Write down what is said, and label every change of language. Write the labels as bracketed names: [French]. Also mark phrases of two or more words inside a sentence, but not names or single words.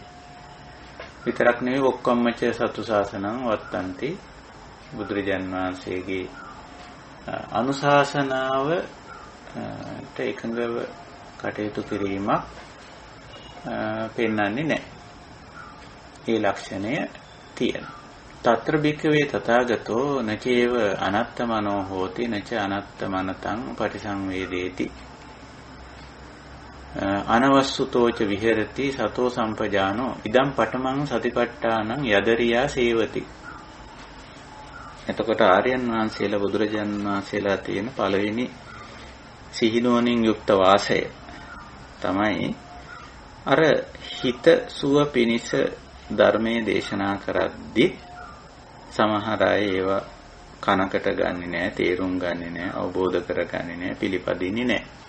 [Sinhala] විතරක් නෙවෙයි [Pali] ඔක්කොම්මච සතු ශාසනං වත්තන්ති. [Sinhala] බුදුරජාණන් වහන්සේගේ අනුශාසනාවට එකඟව කටයුතු කිරීමක් පෙන්වන්නේ නැහැ. ඒ ලක්ෂණය තියෙනවා. [Pali] తත්‍ර භික්ඛවේ තථාගතෝ නචේව අනත්තමනෝ හෝති නච අනත්තමනතං පටිසංවේදේති අනවස්සුතෝච විහෙරති සතෝ සම්පජානෝ ඉදම් පඨමං සතිපට්ඨානං යදරියා සේවති. [Sinhala] එතකොට ආර්යයන් වහන්සේලා බුදුරජාණන් වහන්සේලා තියෙන පළවෙනි සිහිනුවණින් යුක්ත වාසය තමයි අර හිත සුව පිනිස ධර්මයේ දේශනා කරද්දී සමහර අය ඒවා කනකට ගන්නෙ නැහැ, තේරුම් ගන්නෙ නැහැ, අවබෝධ කරගන්නෙ නැහැ, පිළිපදින්නේ නැහැ.